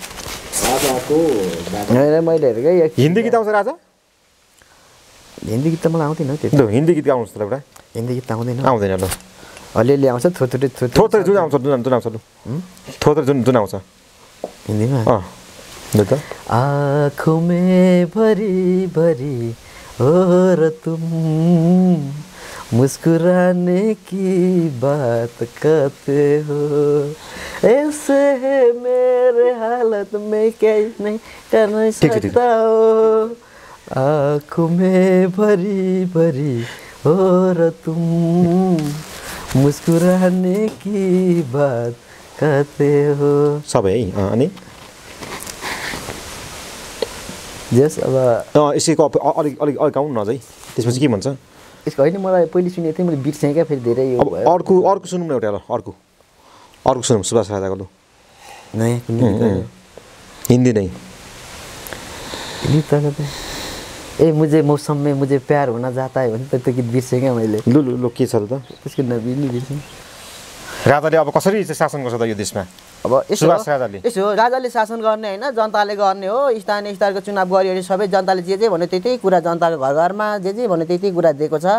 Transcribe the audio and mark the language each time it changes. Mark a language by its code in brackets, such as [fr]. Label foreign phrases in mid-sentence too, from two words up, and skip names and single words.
[ne] मैले हेरेको हिन्दी गीत आउँछ राजा? हिन्दी गीत त मलाई आउँदैन त्यो। लु हिन्दी गीत गाउनुहोस् त एउटा। हिन्दी गीत आउँदैन आउँदैन ल अलिअलि आउँछ थोरै थोरै जुन आउँछ जुन आउँछ लु थोरै जुन आउँछ हिन्दीमा लु त। [hi] आँखों में भरी भरी हो र तुम मुस्कुराने की बात करते हो ऐसे है मेरे हालत में क्या नहीं कर नहीं सकता हो आँखों में भरी भरी हो र तुम मुस्कुराने की बात करते हो [ne] सबै है। अनि जस अब यसैको अलिक अलिक अलिक गाउनु न अझै, त्यसपछि के भन्छ? यसको होइन मलाई पहिले सुनेको थिएँ मैले बिर्सेँ क्या फेरि धेरै यो अब अर्को सुनौँ न एउटा ल अर्को सुनौँ सुभाष राजाको लु नयाँ कुनै हिन्दी नै गीत ए [hi] मुझे मौसम में मुझे प्यार होना जाता है [ne] भने त त्यो गीत बिर्सेँ क्या मैले। लु लु लु के छ त त्यसको नबिर्ने बिर्सेँ। राजाले अब कसरी चाहिँ शासन गर्छ त यो देशमा? अब सुभाष राजाले यसो राजाले शासन गर्ने होइन जनताले गर्ने हो। स्थानीय स्तरको चुनाव गरियो सबै जनताले जे भन्यो त्यही कुरा जनताको घर घरमा जे भन्यो त्यही कुरा दिएको छ।